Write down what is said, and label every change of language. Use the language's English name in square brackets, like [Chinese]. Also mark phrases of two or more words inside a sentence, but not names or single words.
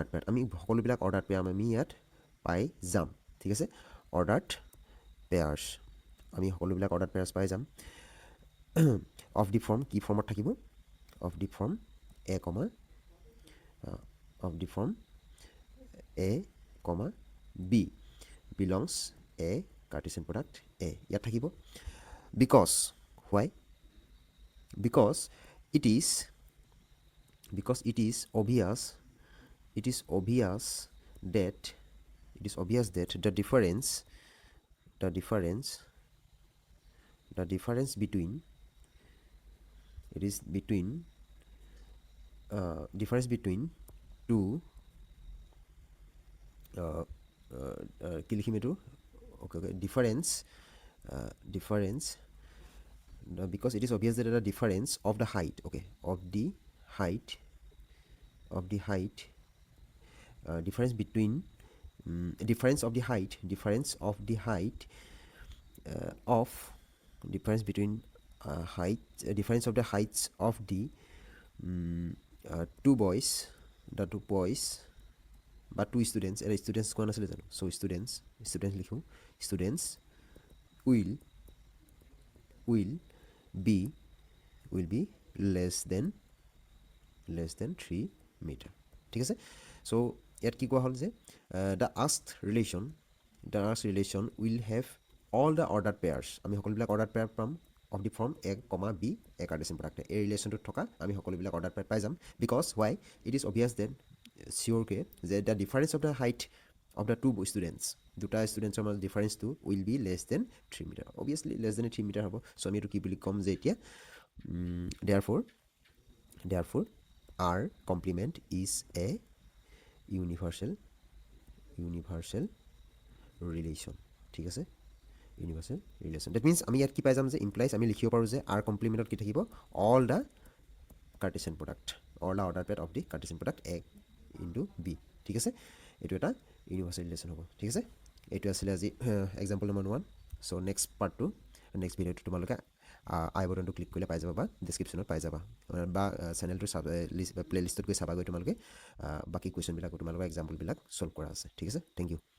[Assamese] পেয়াৰ আমি সকলোবিলাক [English] order pair [Assamese] আমি ইয়াত পাই যাম ঠিক আছে [English] ordered pairs [Assamese] আমি সকলোবিলাক [English] order pairs [Assamese] পাই যাম [English] of the form [Assamese] কি ফৰ্মত থাকিব [English] of the form a comma b belongs a Cartesian product a [Assamese] ইয়াত থাকিব বিকজ [English] it is obvious that the difference between two [Assamese] কি লিখিম এইটো [English] okay difference because it is obvious that the difference of the height difference between difference of the height difference of the heights of the two boys বা two students [Assamese] এটা students কোৱা নাছিলে জানো [English] so students লিখোঁ students will be less than 3 meter [Assamese] ঠিক আছে [English] so [Assamese] ইয়াত কি কোৱা হ'ল যে [English] the asked relation will have all the ordered pairs [Assamese] আমি সকলোবিলাক [English] ordered pair পাম of the form a, b a Cartesian product [Assamese] এই ৰিলেশ্যনটোত থকা আমি সকলোবিলাক [English] ordered pair [Assamese] পাই যাম [English] because why it is obvious that [Assamese] চিয়'ৰকৈ যে [English] the difference of the height of the two students [Assamese] দুটা ষ্টুডেণ্টছৰ মাজত ডিফাৰেঞ্চটো [English] will be less than 3 meter obviously less than 3 meter অভিয়াছলি লেছ দেন 3 মিটাৰ হ'ব চ' [Assamese] আমি এইটো কি বুলি ক'ম যে এতিয়া [English] therefore our complement is a universal [Assamese] relation ঠিক আছে [English] universal relation that means [Assamese] আমি ইয়াত কি পাই যাম যে ইমপ্লাইজ আমি লিখিব পাৰোঁ যে আৰ কমপ্লিমেণ্টত কি থাকিব [English] all the Cartesian product all the order paid of the Cartesian product a into b [Assamese] ঠিক আছে এইটো এটা [English] universal relation [Assamese] হ'ব ঠিক আছে এইটো আছিলে আজি [English] example number 1 so next [Assamese] ভিডিঅ'টো তোমালোকে আই বটনটো ক্লিক কৰিলে পাই যাবা বা ডেছক্ৰিপশ্যনত পাই যাবা বা চেনেলটো প্লে লিষ্টত গৈ চাবাগৈ তোমালোকে বাকী কুৱেশ্যনবিলাকো তোমালোকৰ এক্সাম্পলবিলাক ছল্ভ কৰা আছে ঠিক আছে [English] thank you